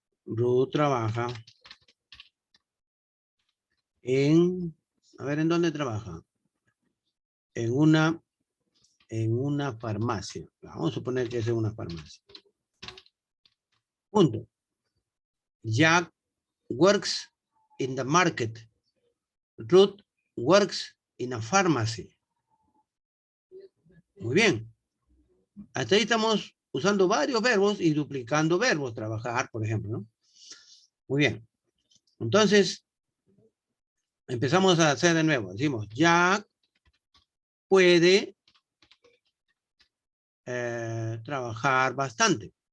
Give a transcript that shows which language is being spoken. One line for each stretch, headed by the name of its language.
Spanish: Ruth trabaja en, a ver, ¿en dónde trabaja? En una farmacia. Vamos a suponer que es en una farmacia. Punto.
English: Jack works in the market. Ruth works in a pharmacy.
Spanish: Muy bien. Hasta ahí estamos usando varios verbos y duplicando verbos. Trabajar, por ejemplo, ¿no? Muy bien. Entonces, empezamos a hacer de nuevo. Decimos, Jack puede trabajar bastante.